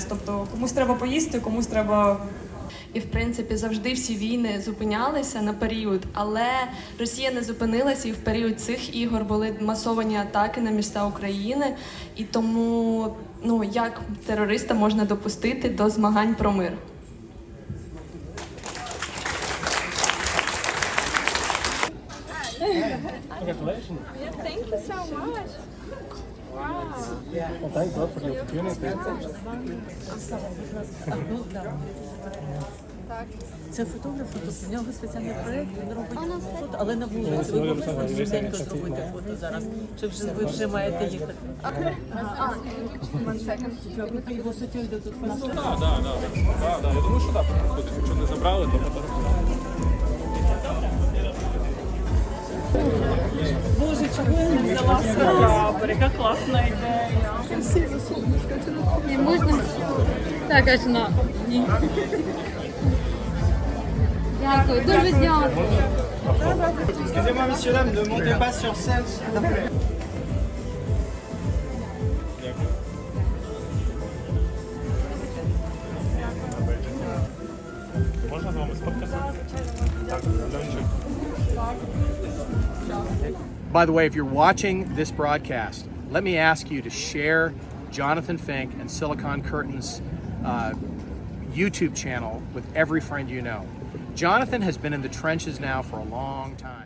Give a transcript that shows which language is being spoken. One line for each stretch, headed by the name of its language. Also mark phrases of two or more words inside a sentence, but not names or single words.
Ukrainian: Тобто комусь треба поїсти, комусь треба... І, в принципі, завжди всі війни зупинялися на період, але Росія не зупинилася, і в період цих ігор були масовані атаки на міста України. І тому, як терориста можна допустити до змагань про мир?
English: Congratulations. Yeah, thank you so much. Wow. Well, thank God for the opportunity.
Ukrainian: Це фотограф, тобто в нього спеціальний проєкт, він робить фото, але на вулиці. Ви могли швиденько зробити фото зараз? Чи ви вже маєте їхати? Його суттєво йде тут фото. Так, я думаю, що так. Якщо не забрали, то фотографуємо. Боже, чого я не взяла прапор? Яка класна ідея. Не можна? Так, аж на. Ні. Дякую, дуже дякую.
French: Excusez-moi, messieurs, dames, ne montez pas sur scène, s'il vous plaît.
Ukrainian: Можна з вами сфоткатися? Так,
English: By the way, if you're watching this broadcast, let me ask you to share Jonathan Fink and Silicon Curtain's YouTube channel with every friend you know. Jonathan has been in the trenches now for a long time.